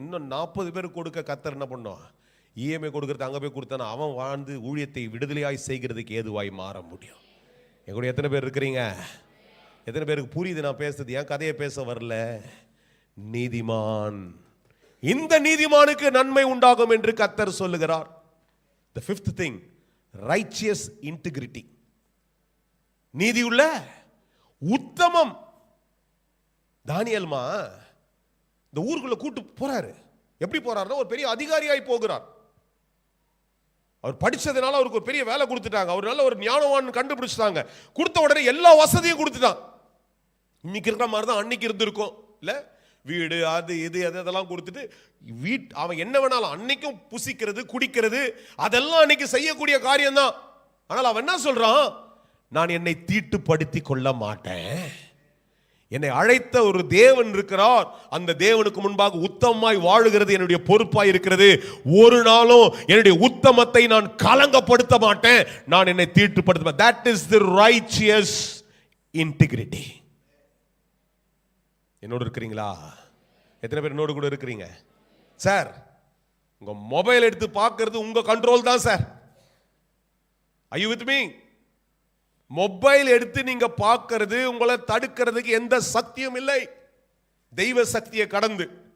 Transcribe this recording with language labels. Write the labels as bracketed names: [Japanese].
[Tamil] இன்னும் 40 பேருக்கு கொடுக்க கர்த்தர் என்ன பண்ணுவான்? இஎம்ஐ கொடுக்குறது அங்கே போய் கொடுத்தானா அவன் வாழ்ந்து ஊழியத்தை விடுதலையாய் செய்கிறதுக்கு ஏதுவாய் மாற முடியும். என் கூட எத்தனை பேர் இருக்கிறீங்க? எத்தனை பேருக்கு புரியுது நான் பேசுறது? ஏன் கதையை பேச வரல. நீதிமான், இந்த நீதிமானுக்கு நன்மை உண்டாகும் என்று கர்த்தர் சொல்லுகிறார். [English] The fifth thing, righteous integrity. [Tamil] நீதியுள்ள உத்தமம். தானியேல்மா இந்த ஊருக்குள்ள கூட்டு போறாரு. எப்படி போறாருன்னா ஒரு பெரிய அதிகாரியாய் போகிறார். அவர் படிச்சதுனால அவருக்கு ஒரு பெரிய வேலை கொடுத்துட்டாங்க. அவர் நல்ல ஒரு ஞானவான் கண்டுபிடிச்சிட்டாங்க. கொடுத்த உடனே எல்லா வசதியும் கொடுத்துட்டான். இன்னைக்கு இருக்கிற மாதிரி தான் அன்னைக்கு இருந்திருக்கும் இல்ல? வீடு அது இது அதெல்லாம் கொடுத்துட்டு அவன் என்ன வேணாலும் அன்னைக்கும் புசிக்கிறது குடிக்கிறது அதெல்லாம் அன்னைக்கு செய்யக்கூடிய காரியம் தான். ஆனால் அவன் என்ன சொல்றான்? நான் என்னை தீட்டுப்படுத்தி கொள்ள மாட்டேன். என்னை அழைத்த ஒரு தேவன் இருக்கிறார். அந்த தேவனுக்கு முன்பாக உத்தமமாய் வாழுகிறது என்னுடைய பொறுப்பாய் இருக்கிறது. ஒரு நாளும் என்னுடைய உத்தமத்தை நான் கலங்கப்படுத்த மாட்டேன். நான் என்னை தீட்டுப்படுத்த மாட்டேன். [English] That is the righteous integrity. [Tamil] என்னோடு இருக்கிறீங்களா? எத்தனை பேர் என்னோடு கூட இருக்கிறீங்க? சார், உங்க மொபைல் எடுத்து பார்க்கிறது உங்க கண்ட்ரோல் தான் sir. [English] Are you with me? [Tamil] Mobile எடுத்து நீங்க பார்க்கிறது உங்களை தடுக்கிறதுக்கு எந்த சக்தியும் இல்லை, தெய்வ சக்தியை கடந்து.